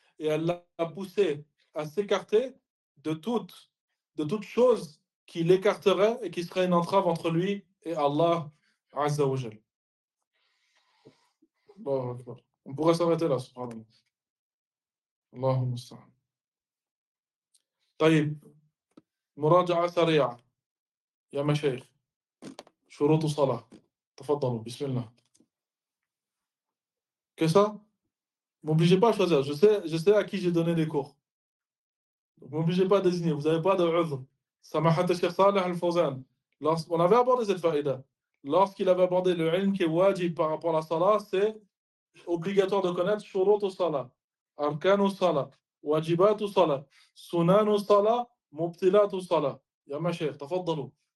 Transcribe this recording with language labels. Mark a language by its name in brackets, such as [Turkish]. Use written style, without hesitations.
[French] Et elle l'a poussé à s'écarter de toute chose qui l'écarterait et qui serait une entrave entre lui et Allah Azza wa Jal. On pourrait s'arrêter là, subhanallah. Allahu musta'an. [Arabic] طيب مراجعة سريعة يا مشايخ شروط الصلاة تفضلوا بسم الله كسا [French] m'obligez pas à choisir. Je sais à qui j'ai donné les cours. Donc, m'obligez pas à désigner. Vous avez pas de عذر. [Arabic] سماحة الشيخ صالح الفوزان. [French] On avait abordé cette faïda. Lorsqu'il avait abordé le ilm qui est wajib par rapport à la salah, c'est obligatoire de connaître [Arabic] شروط الصلاة أركان الصلاة واجبات الصلاة سنان الصلاة مبطلات الصلاة يا مشايخ تفضلوا.